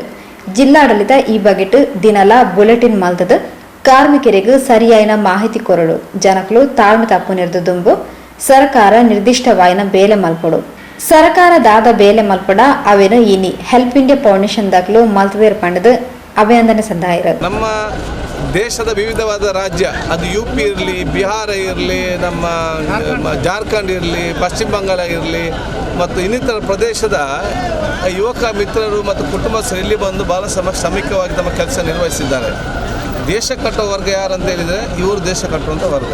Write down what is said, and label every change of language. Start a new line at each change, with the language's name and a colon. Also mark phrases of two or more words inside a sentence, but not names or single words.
Tulu: ಜಿಲ್ಲಾಡಳಿತ ಈ ಬಗೆಟ್ ದಿನಲ ಬುಲೆಟಿನ್ ಮಲ್ತದ ಕಾರ್ಮಿಕರಿಗೆ ಸರಿಯಾಯಿನ ಮಾಹಿತಿ ಕೊರಡು ಜನಕಲು ತಾಳ್ಮೆ ತಪ್ಪು ನಿರ್ದು ದುಂಬು ಸರ್ಕಾರ ನಿರ್ದಿಷ್ಟವಾಯಿನ ಬೇಲೆ ಮಲ್ಪಡು. ಸರ್ಕಾರ ದಾದ ಬೇಲೆ ಮಲ್ಪಡ ಅವೇನು ಇನಿ ಹೆಲ್ಪ್ ಇಂಡಿಯಾ ಫೌಂಡೇಶನ್ ದಾಖಲು ಮಲ್ತದೇರ್ ಪಂಡದ ಅಭಿನಂದನೆ ಸಂದಾಯಿರ.
Kannada: ನಮ್ಮ ದೇಶದ ವಿವಿಧವಾದ ರಾಜ್ಯ, ಅದು UP ಇರಲಿ, ಬಿಹಾರ ಇರಲಿ, ನಮ್ಮ ಜಾರ್ಖಂಡ್ ಇರಲಿ, ಪಶ್ಚಿಮ ಬಂಗಾಳ ಇರಲಿ ಮತ್ತು ಇನ್ನಿತರ ಪ್ರದೇಶದ ಯುವಕ ಮಿತ್ರರು ಮತ್ತು ಕುಟುಂಬಸ್ಥರು ಇಲ್ಲಿ ಬಂದು ಭಾಳ ಶ್ರಮಿಕವಾಗಿ ತಮ್ಮ ಕೆಲಸ ನಿರ್ವಹಿಸಿದ್ದಾರೆ. ದೇಶ ಕಟ್ಟುವ ವರ್ಗ ಯಾರಂತ ಹೇಳಿದರೆ ಇವರು ದೇಶ ಕಟ್ಟುವಂಥ ವರ್ಗ.